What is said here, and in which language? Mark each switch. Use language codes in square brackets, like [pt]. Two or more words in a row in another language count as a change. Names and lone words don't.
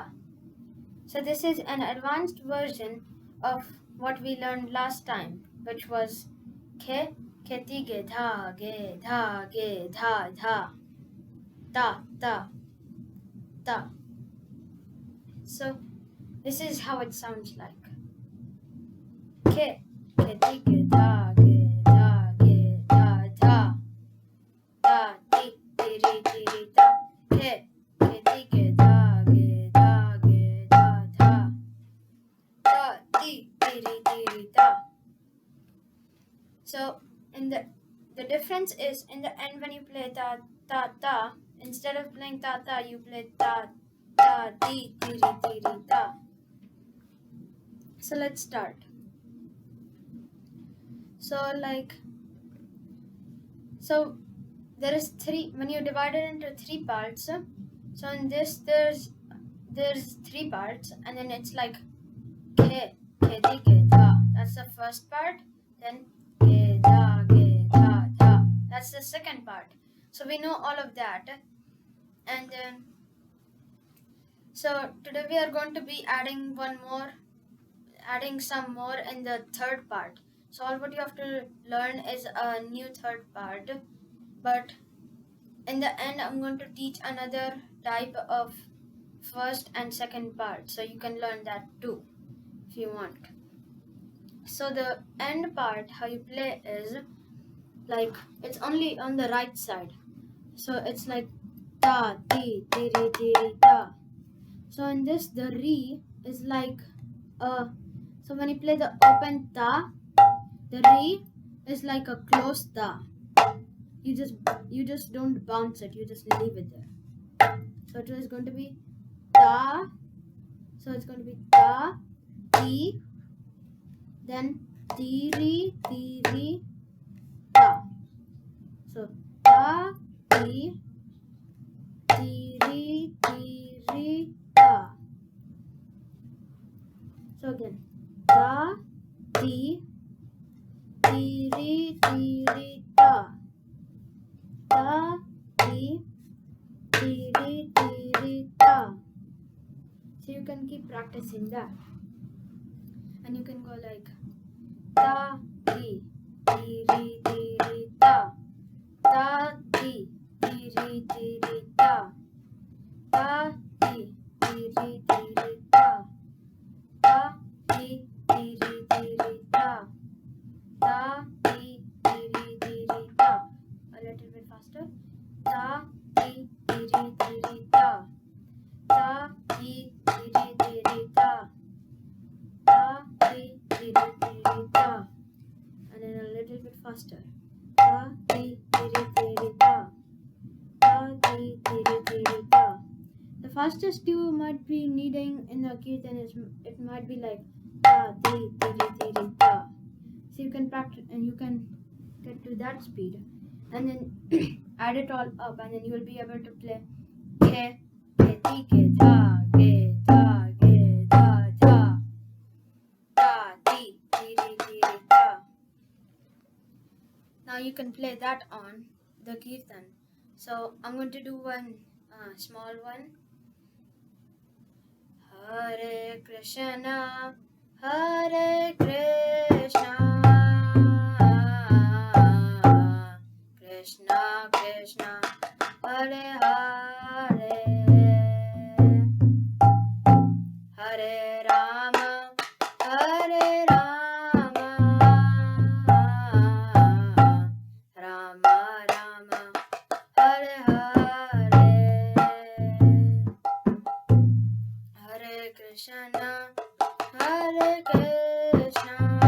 [en] So this is an advanced version of what we learned last time, which was Khe Ti Ge Dha Ge Dha Dha Ta Ta. So this is how it sounds like. Ke ti ge dha ge dha dha da ti ri da. Ke ti ge dha ge dha dha da ti ri da. So in the difference is in the end when you play ta, instead of playing ta you play ta ti ri da. So let's start. So there is three, when you divide it into three parts. So in this there's three parts, and then it's like ke ti ge dha. That's the first part. Then ge dha dha. That's the second part. So we know all of that, and then so today we are going to be adding some more in the third part. So all what you have to learn is a new third part, but in the end I'm going to teach another type of first and second part, so you can learn that too if you want. So the end part, how you play is like it's only on the right side, so it's like ta ti ri ta. So in this the re is like so when you play the open ta, the re is like a closed ta. You just don't bounce it, you just leave it there. So it is going to be ta. So it's going to be ta, ti, then ti ri ta. So ta, ti ri ta. So again, ta, ti ri ta. Ta, ti ri ta. So you can keep practicing that, and you can go like ta ti ri ta, ta ti ri ta, ta ti ri ta, ta ti ri ta, ta ti ri ta. A little bit faster. Ta ti ri ta, ta ti ri ta, ta ti ri ta. And then a little bit faster. Ta ti ri ta, ta ti ri ta. The fastest you might be needing in the kirtan is it might be like ta ti ri ta. So you can practice and you can get to that speed, and then add it all up, and then you will be able to play ke ti ge dha dha ta ti ri ta. Now you can play that on the kirtan. So I'm going to do one small one. [sa] Hare Krishna, Hare Krishna, Krishna Krishna, Hare Hare, Hare Rama, Hare Rama, Rama Rama, Hare Hare, Hare Krishna, Hare Krishna,